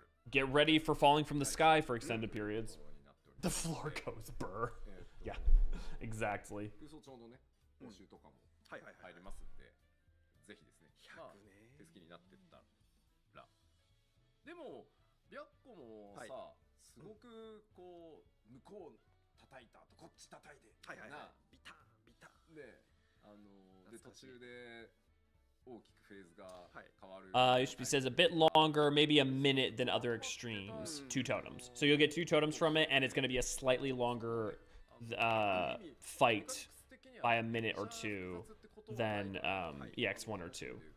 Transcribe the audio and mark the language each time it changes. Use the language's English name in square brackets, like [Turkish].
[English] Get ready for falling from the sky for extended periods. The floor goes burr. Yeah, exactly. [Japanese] 入りますんで、ぜひですね、まあ、手すきになってったら。でも、白子もさ、すごくこう、向こう叩いたとこっち叩いて、な、ビタンビタンで、で途中で大きくフェーズが変わる。 [English] Yoshi says a bit longer, maybe a minute than other extremes. 2 totems. So you'll get 2 totems from it, and it's going to be a slightly longer fight by a minute or 2 than EX1 or 2.